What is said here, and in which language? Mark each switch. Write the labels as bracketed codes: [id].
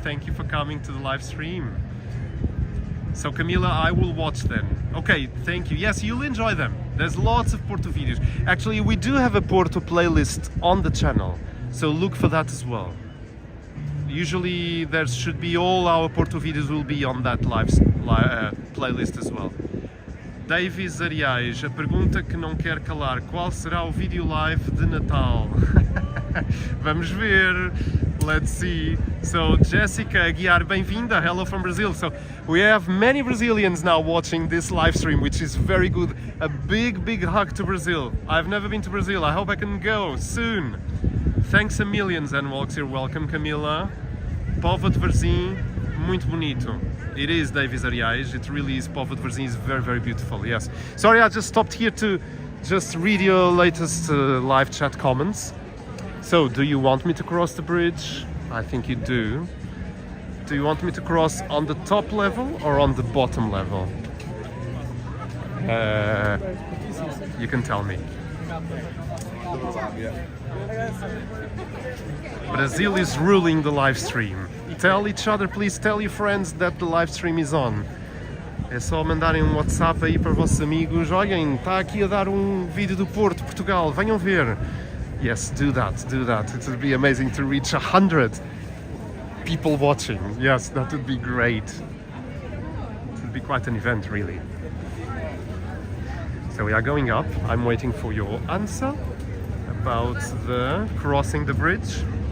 [en] Thank you for coming to the live stream. So, Camila, I will watch them. Okay, thank you. Yes, you'll enjoy them. There's lots of Porto videos. Actually, we do have a Porto playlist on the channel, so look for that as well. Usually there should be all our Porto videos will be on that playlist as well. [pt] Davis Arias, a pergunta que não quer calar, qual será o vídeo live de Natal? Vamos ver, [en] let's see. So Jessica Aguiar, [pt] bem-vinda, [en] hello from Brazil. So we have many Brazilians now watching this live stream, which is very good. A big hug to Brazil. I've never been to Brazil, I hope I can go soon. Thanks a million, Zenwalks, you're welcome, Camila. [pt] Povo de Varzim, muito bonito. [en] It is, Davis Arias, it really is. Povo de Varzim is very beautiful, yes. Sorry, I just stopped here to just read your latest live chat comments. So, do you want me to cross the bridge? I think you do. Do you want me to cross on the top level or on the bottom level? You can tell me. Brazil is ruling the live stream. Tell each other, please tell your friends that the live stream is on. [pt] É só mandarem um WhatsApp aí para vossos amigos. Olhem, está aqui a dar vídeo do Porto Portugal, venham ver. [en] Yes, do that, do that. It would be amazing to reach 100 people watching. Yes, that would be great. It would be quite an event, really. So we are going up. I'm waiting for your answer about the crossing the bridge.